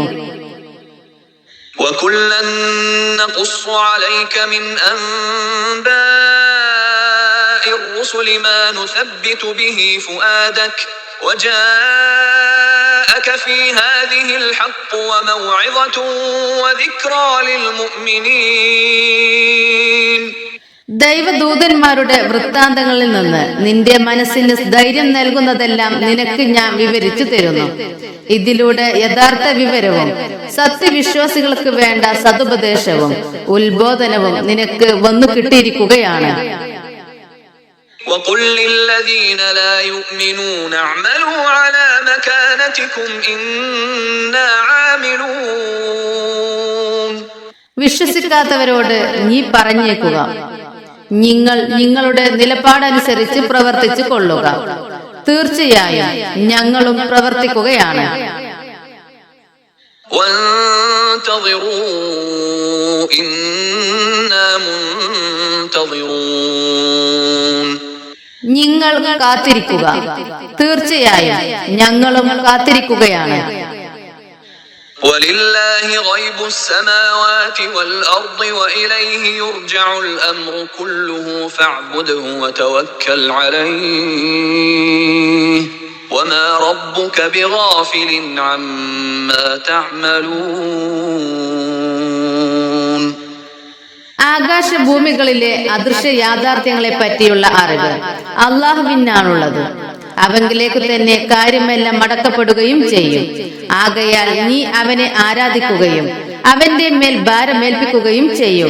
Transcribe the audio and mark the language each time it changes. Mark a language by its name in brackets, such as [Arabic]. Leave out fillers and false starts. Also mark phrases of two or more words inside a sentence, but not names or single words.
[Arabic] وَكُلًّا نَّقُصُّ عَلَيْكَ مِنْ أَنبَاءِ الرُّسُلِ مَا نُثَبِّتُ بِهِ فُؤَادَكَ وَجَاءَكَ فِي هَٰذِهِ الْحَقُّ وَمَوْعِظَةٌ وَذِكْرَىٰ لِلْمُؤْمِنِينَ. [Malayalam] ദൈവദൂതന്മാരുടെ വൃത്താന്തങ്ങളിൽ നിന്ന് നിന്റെ മനസ്സിന് ധൈര്യം നൽകുന്നതെല്ലാം നിനക്ക് ഞാൻ വിവരിച്ചു തരുന്നു. ഇതിലൂടെ യഥാർത്ഥ വിവരവും സത്യവിശ്വാസികൾക്ക് വേണ്ട സതുപദേശവും ഉത്ബോധനവും നിനക്ക് വന്നു കിട്ടിയിരിക്കുകയാണ്. [Arabic] وَقُل لِّلَّذِينَ لَا يُؤْمِنُونَ اعْمَلُوا عَلَىٰ مَكَانَتِكُمْ إِنَّا عَامِلُونَ. [Malayalam] വിശ്വസിക്കാത്തവരോട് നീ പറഞ്ഞേക്കുക, നിങ്ങൾ നിങ്ങളുടെ നിലപാടനുസരിച്ച് പ്രവർത്തിച്ചു കൊള്ളുക. തീർച്ചയായും ഞങ്ങളും പ്രവർത്തിക്കുകയാണ്. [Arabic] وَانتَظِرُوا إِنَّا مُنتَظِرُونَ. [Malayalam] നിങ്ങൾ കാത്തിരിക്കുക, തീർച്ചയായും ഞങ്ങളും കാത്തിരിക്കുകയാണ്. [Arabic] وَلِلَّهِ غَيْبُ السَّمَاوَاتِ وَالْأَرْضِ وَإِلَيْهِ يُرْجَعُ الْأَمْرُ كُلُّهُ فَاعْبُدْهُ وَتَوَكَّلْ عَلَيْهِ وَمَا رَبُّكَ بِغَافِلٍ عَمَّا تَعْمَلُونَ. [Malayalam] ആകാശഭൂമികളിലെ അദൃശ്യ യാഥാർത്ഥ്യങ്ങളെ പറ്റിയുള്ള അറിവ് അള്ളാഹുവിനാണുള്ളത്. അവങ്കിലേക്ക് തന്നെ കാര്യമെല്ലാം മടക്കപ്പെടുകയും ചെയ്യും. ആകയാൽ നീ അവനെ ആരാധിക്കുകയും അവന്റെ മേൽ ഭാരമേൽപ്പിക്കുകയും ചെയ്യുക.